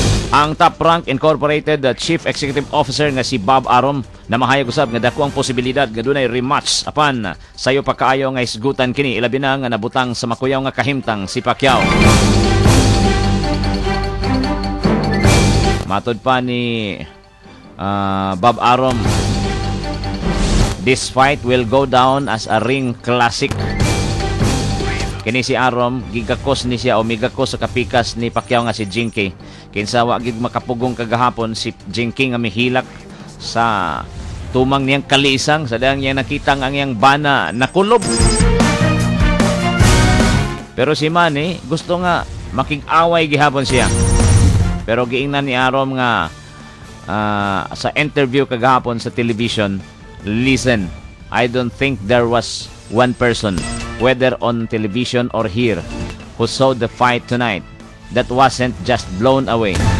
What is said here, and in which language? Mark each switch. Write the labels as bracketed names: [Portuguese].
[Cebuano] Ang Top Rank Incorporated Chief Executive Officer nga si Bob Arum namahayag usab nga dako ang posibilidad nga dunay rematch apan sayo pa kaayo nga isgutan kini ilabi na nga nabutang sa makuyaw nga kahimtang si Pacquiao. Matod pa ni [English] Bob Arum, this fight will go down as a ring classic. [Cebuano] Kini si Arum, gigakos ni siya o migakos sa kapikas ni Pacquiao nga si Jinky. Kinsa wa gid makapugong kagahapon si Jinky nga mihilak sa tumang niyang kalisang sa dang niya nakita ang iyang bana nakulob. Pero si Manny gusto nga makig-away gihapon siya. Pero giingnan ni Arum nga sa interview kagahapon sa television, [English] listen, I don't think there was one person, whether on television or here, who saw the fight tonight that wasn't just blown away.